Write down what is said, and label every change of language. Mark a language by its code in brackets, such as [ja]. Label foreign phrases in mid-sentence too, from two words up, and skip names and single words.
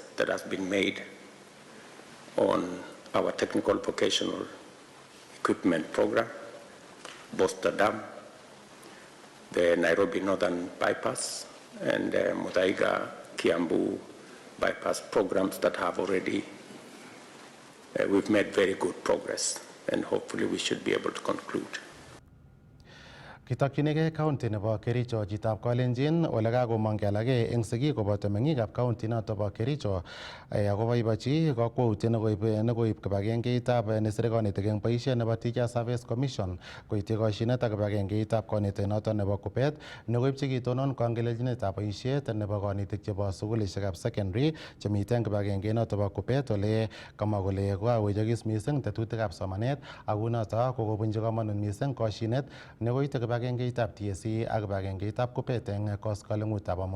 [en] that has been made on our technical vocational equipment program, Boster Dam, the Nairobi Northern Bypass, and the Muthaiga-Kiambu bypass programs that have already, we've made very good progress, and hopefully we should be able to conclude. [sgc] Kitokyinigei county nebo Kericho chitab Kalenjin ole kakomong alage eng sigik koboto meng'ikab county noto bo Kericho akoboibochi kakwautiet nekoib kibagengeitab nesire konetik eng boisiet nebo Teacher Service Commission koityi koshinet ak kibagengeitab konetik noto nebo Kuppet nekoibchi kitonon kongelechinetab boisiet nebo konetik chebo sukulishekab secondary chemite eng kibagengeit noto bo Kuppet ole kamwa kole kokawechokis mising tetutikab somanet ako noto kokobunchi komonut mising koshinet nekoite kibagengeitab TSC ak kibagengeitab Kuppet eng koskoleng'utab amut.